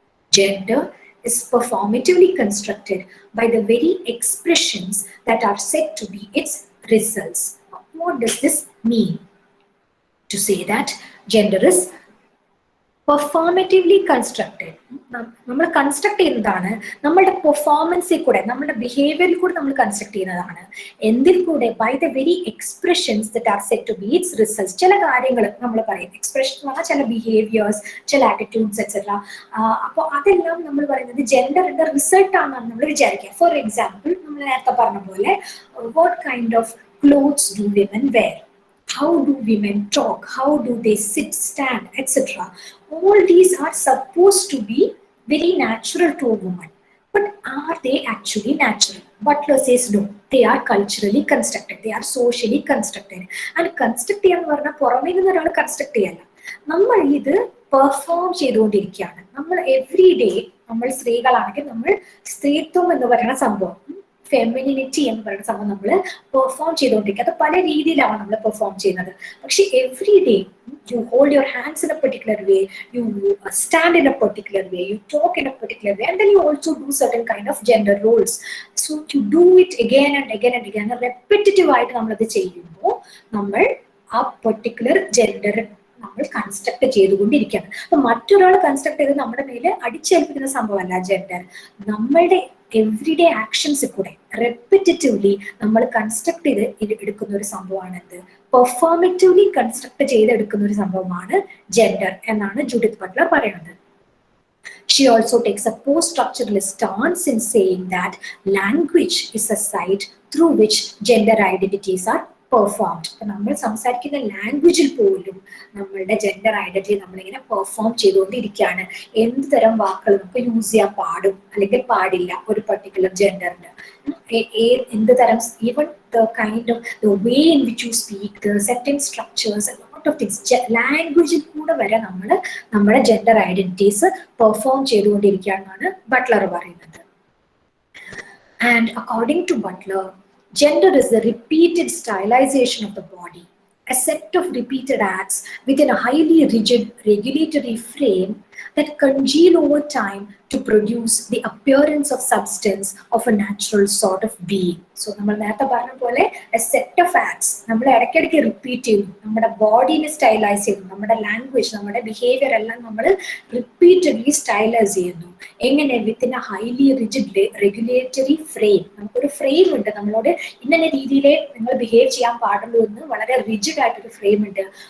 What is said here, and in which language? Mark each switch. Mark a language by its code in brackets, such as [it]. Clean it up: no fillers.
[en] Gender is performatively constructed by the very expressions that are said to be its results. What does this mean? To say that gender is performatively constructed. [ml] നമ്മൾ construct ചെയ്യുന്നതാണ് നമ്മളുടെ പെർഫോമൻസിൽ കൂടെ, നമ്മുടെ ബിഹേവിയറിൽ കൂടെ നമ്മൾ construct ചെയ്യുന്നതാണ്. എന്തിൽ കൂടെ? [en] By the very expressions that are said to be its results. [ml] ചില കാര്യങ്ങൾ നമ്മൾ പറയും, എക്സ്പ്രഷൻ എന്ന് പറഞ്ഞാൽ ചില ബിഹേവിയേഴ്സ്, ചില ആറ്റിറ്റ്യൂഡ്സ് എക്സെട്ര. അപ്പോൾ അതെല്ലാം നമ്മൾ പറയുന്നത് ജെൻഡറിന്റെ റിസൾട്ട് ആണെന്നാണ് നമ്മൾ വിചാരിക്കുക. [en] for example, [ml] നമ്മൾ നേരത്തെ പറഞ്ഞ പോലെ [en] What kind of clothes do women wear, how do women talk, how do they sit, stand, etc. All these are supposed to be very natural to a woman, but are they actually natural? Butler says no, they are culturally constructed, they are socially constructed. [ml] And construct ചെയ്യാന്ന് പറഞ്ഞാൽ പുറമേ നിന്ന് ഒരാൾ construct ചെയ്യല്ല, നമ്മൾ ഇത് perform ചെയ്തുകൊണ്ടിരിക്കുകയാണ്. നമ്മൾ എവറി ഡേ, നമ്മൾ സ്ത്രീകളാണെങ്കിൽ നമ്മൾ സ്ത്രീത്വം എന്ന് പറയുന്ന സംഭവം, ഫെമിനിനിറ്റി എന്ന് പറയുന്ന സംഭവം നമ്മൾ പെർഫോം ചെയ്തുകൊണ്ടിരിക്കുക. അത് പല രീതിയിലാണ് നമ്മൾ പെർഫോം ചെയ്യുന്നത്. പക്ഷെ [en] Every day you hold your hands in a particular way, you stand in a particular way, you talk in a particular way, and then you also do certain kind of gender roles. So you do it again and again and again. [ml] Repetitive ആയിട്ട് നമ്മളത് ചെയ്യുമ്പോൾ നമ്മൾ ആ particular gender നമ്മൾ construct ചെയ്തുകൊണ്ടിരിക്കുകയാണ്. അപ്പൊ മറ്റൊരാൾ construct ചെയ്ത് നമ്മുടെ മേലെ അടിച്ചേൽപ്പിക്കുന്ന സംഭവമല്ല ജെൻഡർ. നമ്മളുടെ എവറിഡേ ആക്ഷൻസിൽ കൂടെ റെപ്പിറ്റേറ്റീവ്ലി നമ്മൾ കൺസ്ട്രക്ട് ചെയ്ത് എടുക്കുന്ന ഒരു സംഭവമാണ് എന്ത്? പെർഫോമറ്റീവ്ലി കൺസ്ട്രക്ട് ചെയ്തെടുക്കുന്ന ഒരു സംഭവമാണ് ജെൻഡർ എന്നാണ് ജൂഡിത്ത് ബട്ട്ലർ പറയുന്നത്. [en] She also takes a post-structuralist stance in saying that language is a site through which gender identities are performed. [ml] അപ്പൊ നമ്മൾ സംസാരിക്കുന്ന ലാംഗ്വേജിൽ പോലും നമ്മളുടെ ജെൻഡർ ഐഡന്റിറ്റി നമ്മളിങ്ങനെ പെർഫോം ചെയ്തുകൊണ്ടിരിക്കുകയാണ്. എന്ത് തരം വാക്കുകൾ നമുക്ക് യൂസ് ചെയ്യാൻ പാടും അല്ലെങ്കിൽ പാടില്ല ഒരു പെർട്ടിക്കുലർ ജെൻഡറിന്, എന്ത് തരം, [en] even the kind of the way in which you speak, the certain structures, lot of things, [ml] ലാംഗ്വേജിൽ കൂടെ വരെ നമ്മൾ നമ്മുടെ ജെൻഡർ ഐഡന്റിറ്റീസ് പെർഫോം ചെയ്തുകൊണ്ടിരിക്കുകയാണെന്നാണ് ബട്ട്ലർ പറയുന്നത്. [en] And according to Butler, Gender is the repeated stylization of the body, a set of repeated acts within a highly rigid regulatory frame that congeal over time to produce the appearance of substance of a natural sort of being. [ml] So, നമ്മൾ നേരത്തെ പറഞ്ഞ പോലെ [en] a set of acts [ml] നമ്മൾ ഇടയ്ക്കിടയ്ക്ക് repeat ചെയ്യുന്നു, നമ്മുടെ ബോഡീനെ stylise ചെയ്യുന്നു, നമ്മുടെ ലാംഗ്വേജ്, നമ്മുടെ ബിഹേവിയർ എല്ലാം നമ്മൾ റിപ്പീറ്റഡ്ലി സ്റ്റൈലൈസ് ചെയ്യുന്നു. എങ്ങനെ? [en] Within a highly rigid regulatory frame. [ml] നമുക്കൊരു ഫ്രെയിം ഉണ്ട്, നമ്മളോട് ഇന്ന രീതിയിലേ നിങ്ങൾ ബിഹേവ് ചെയ്യാൻ പാടുള്ളൂ എന്ന് വളരെ റിജിഡ് ആയിട്ടൊരു ഫ്രെയിം ഉണ്ട്.